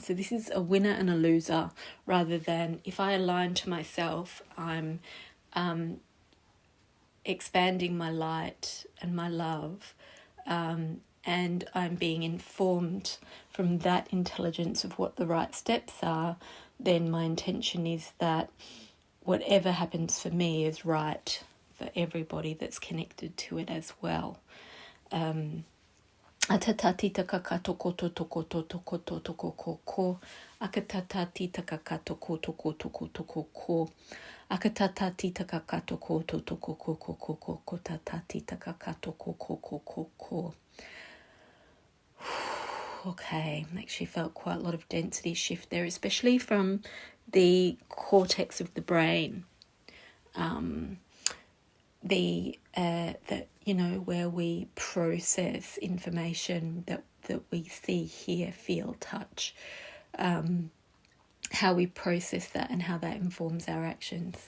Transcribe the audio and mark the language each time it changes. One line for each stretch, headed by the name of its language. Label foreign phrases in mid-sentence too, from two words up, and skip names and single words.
English: So this is a winner and a loser, rather than if I align to myself, I'm expanding my light and my love, and I'm being informed from that intelligence of what the right steps are, then my intention is that whatever happens for me is right for everybody that's connected to it as well. Atatati takakato koto toko toko koto toko koko. Akatatati takakato koto koto koto koko. Akatatati takakato koto toko koko koko kotatati takakato koko koko koko. Okay, actually felt quite a lot of density shift there, especially from the cortex of the brain. You know, where we process information that we see, hear, feel, touch, how we process that and how that informs our actions.